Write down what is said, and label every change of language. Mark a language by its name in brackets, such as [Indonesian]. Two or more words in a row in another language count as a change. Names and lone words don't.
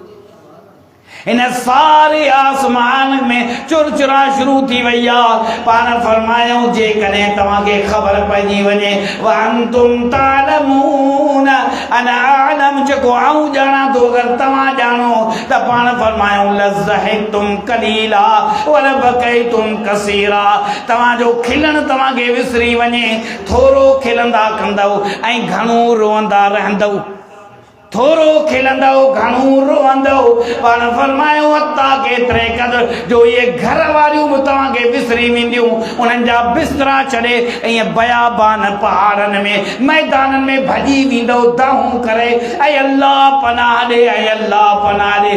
[Sindhi] इन सारे आसमान में चुरचुरा शुरू थी वई आहे। पाण फरमायो, जेकॾहिं तव्हांखे ख़बर पइजी वञे, [Arabic] وأنتم تعلمون أنا أعلم, [Sindhi] जेको आऊं ॼाणां थो अगरि तव्हां ॼाणो त पाण फरमायो, [Arabic] لضحكتم قليلا ولبكيتم كثيرا, [Sindhi] तव्हांजो खिलण तव्हांखे विसरी वञे, थोरो खिलंदा कंदव ऐं घणो रोअंदा रहंदव, थोरो खिलंदव घणो रोअंदव। पाण फरमायो, अता केतिरे क़दर जो ये घर वारियूं बि तव्हांखे विसरी वेंदियूं, उन्हनि जा बिस्तरा छॾे ईअं बयाबान पहाड़नि में मैदाननि में भॼी वेंदव दाहूं करे, ऐं अल्लाह पनाह ॾे, ऐं अल्लाह पनाह ॾे।